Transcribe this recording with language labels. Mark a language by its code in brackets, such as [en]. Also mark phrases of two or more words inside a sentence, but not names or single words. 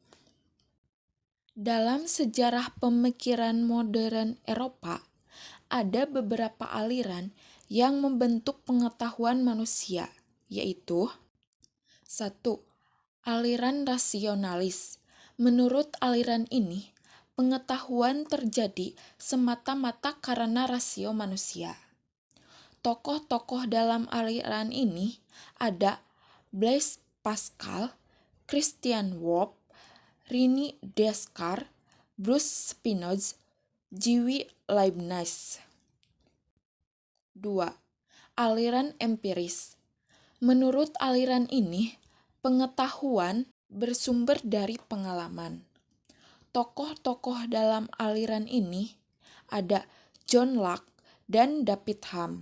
[id] Dalam sejarah pemikiran modern Eropa, ada beberapa aliran yang membentuk pengetahuan manusia, yaitu 1. Aliran rasionalis. Menurut aliran ini, pengetahuan terjadi semata-mata karena rasio manusia. Tokoh-tokoh dalam aliran ini ada Blaise Pascal, Christian Wolff, René Descartes, Bruce Spinoza, J.W. Leibniz. 2. Aliran empiris. Menurut aliran ini, pengetahuan bersumber dari pengalaman. Tokoh-tokoh dalam aliran ini ada John Locke dan David Hume.